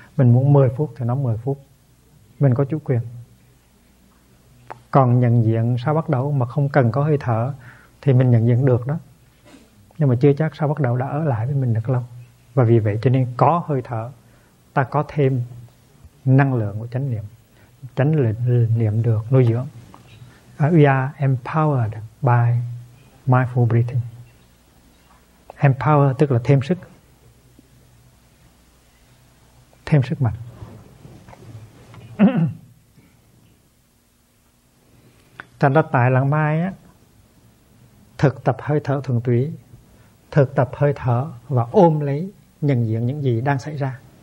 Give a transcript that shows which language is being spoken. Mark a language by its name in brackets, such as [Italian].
[Vietnamese] Mình muốn 10 phút thì nó 10 phút. Mình có chủ quyền. Còn nhận diện sao bắt đầu mà không cần có hơi thở thì mình nhận diện được đó, nhưng mà chưa chắc sao bắt đầu đã ở lại với mình được lâu. Và vì vậy cho nên có hơi thở, ta có thêm năng lượng của chánh niệm. Chánh niệm được nuôi dưỡng. [English] We are empowered by mindful breathing. [Vietnamese] Empower tức là thêm sức mạnh. Thành ra tại Lạng Mai á, thực tập hơi thở thuần túy, thực tập hơi thở và ôm lấy, nhận diện những gì đang xảy ra.